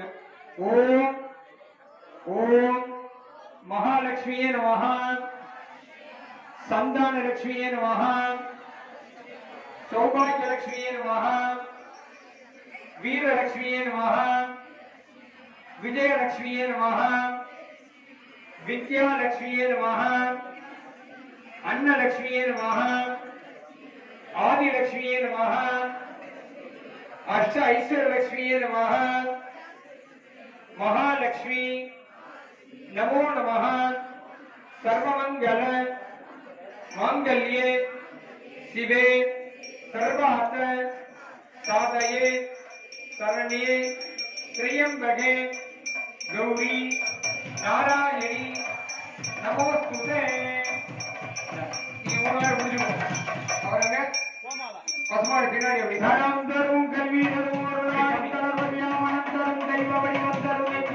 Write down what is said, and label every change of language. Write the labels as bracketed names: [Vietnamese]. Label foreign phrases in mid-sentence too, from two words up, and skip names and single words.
[Sanskrit] ॐ ॐ महालक्ष्मीये नमः, सन्तानलक्ष्मीये नमः, सौभाग्यलक्ष्मीये नमः, वीरलक्ष्मीये नमः, विजयलक्ष्मीये नमः, विद्यालक्ष्मीये नमः, अन्नलक्ष्मीये नमः, आदिलक्ष्मीये नमः, अष्ट ऐश्वर्यलक्ष्मीये नमः, महालक्ष्मी नमो नमः, सर्वमंगल मांगल्ये शिवे सर्वार्थ साधये शरण्ये त्र्यंबके गौरी नारायणी नमोस्तुते. [Tamil] பசுமாடு பின்னாடி அப்படி தரம் தரும் கல்வி தரும் மனம் தரும் தெய்வ வடிவம் தரும்